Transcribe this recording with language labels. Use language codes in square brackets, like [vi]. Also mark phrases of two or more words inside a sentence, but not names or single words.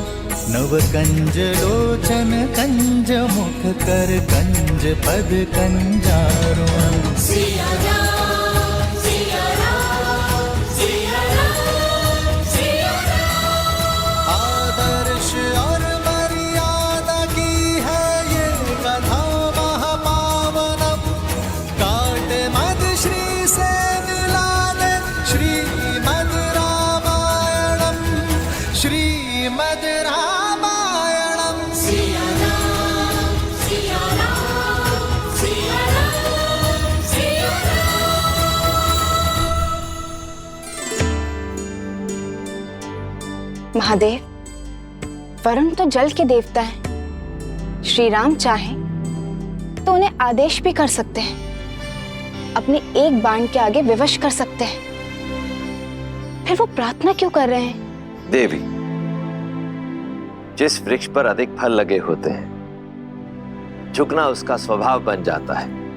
[sa] नव कंज लोचन कंज मुख कर कंज पद कंजारुणम्। [hi] सिया राम सिया राम सिया राम सिया राम। आदर्श और मर्यादा की है ये कथा महापावनम्। काट मद श्री से मिला दे श्रीमद् रामायणम्। श्रीमद् रामायणम्। सिया राम सिया राम सिया राम सिया राम। महादेव, वरुण तो जल के देवता हैं। श्री राम चाहें तो उन्हें आदेश भी कर सकते हैं, अपने एक बाण के आगे विवश कर सकते हैं। फिर वो प्रार्थना क्यों कर रहे हैं? देवी, जिस वृक्ष पर अधिक फल लगे होते हैं, झुकना उसका स्वभाव बन जाता है।